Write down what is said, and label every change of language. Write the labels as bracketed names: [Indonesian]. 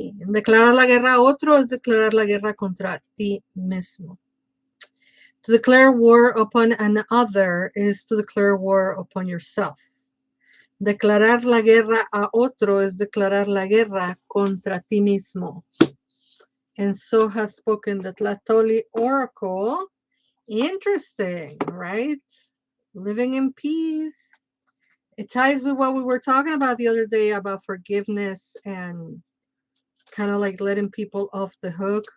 [Spanish] Declarar la guerra a otro es declarar la guerra contra ti mismo. [English] To declare war upon another is to declare war upon yourself. [Spanish] Declarar la guerra a otro es declarar la guerra contra ti mismo. [English] And so has spoken the Tlahtoli Oracle. Interesting, right? Living in peace. It ties with what we were talking about the other day about forgiveness and kind of like letting people off the hook.